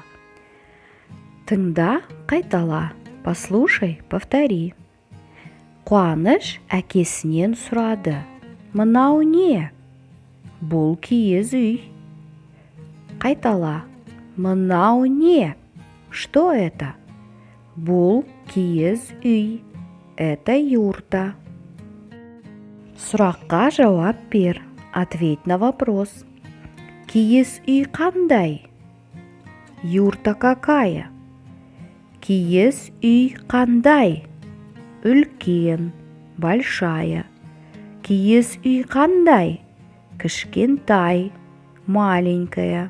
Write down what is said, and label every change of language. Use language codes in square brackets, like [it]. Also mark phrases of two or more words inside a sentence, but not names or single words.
[kk] Тыңда, қайтала, [ru] послушай, повтори. [kk] Қуаныш әкесінен сұрады. Мынау не? Бұл киіз үй. Қайтала. Мынау не? [ru] Что это? [kk] Бұл киіз үй. [ru] Это юрта. [kk] Сұраққа жауап бер. [ru] Ответь на вопрос. [kk] Киіз үй қандай? [ru] Юрта какая? [kk] Киіз үй қандай? Үлкен, большая. Киіз үй қандай? Кішкентай, маленькая.